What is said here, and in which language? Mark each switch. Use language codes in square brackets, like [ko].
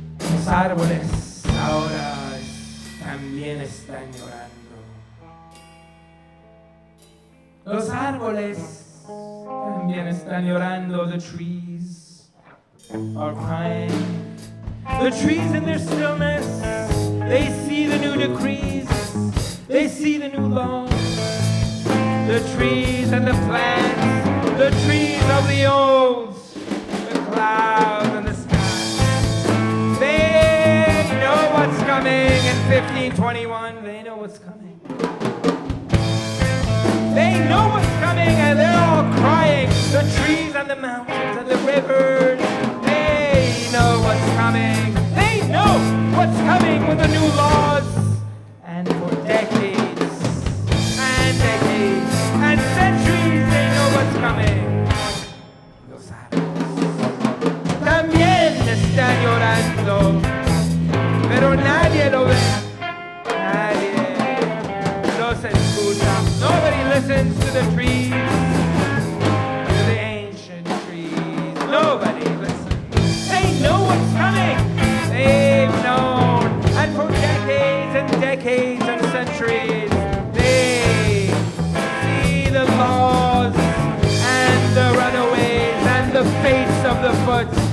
[es] Los árboles ahora también están llorando. Los árboles también están llorando. [en] The trees are crying. The trees in their stillness, they see the new decrees. They see the new laws. The trees and the plants, the trees of the oaks, the clouds and the sky. They know what's coming in 1521. They know what's coming. They know what's coming and they're all crying. The trees and the mountains and the rivers. They know what's coming. They know what's coming with the new laws. And for decades and decades and centuries they know what's coming. [es] Los árboles también están llorando, pero nadie lo ve. Nadie los escucha. [en] Nobody listens to the trees, to the ancient trees. Nobody listens. They know what's coming. They've known. And for decades and decades and centuries, they see the laws and the runaways and the fates of the foot.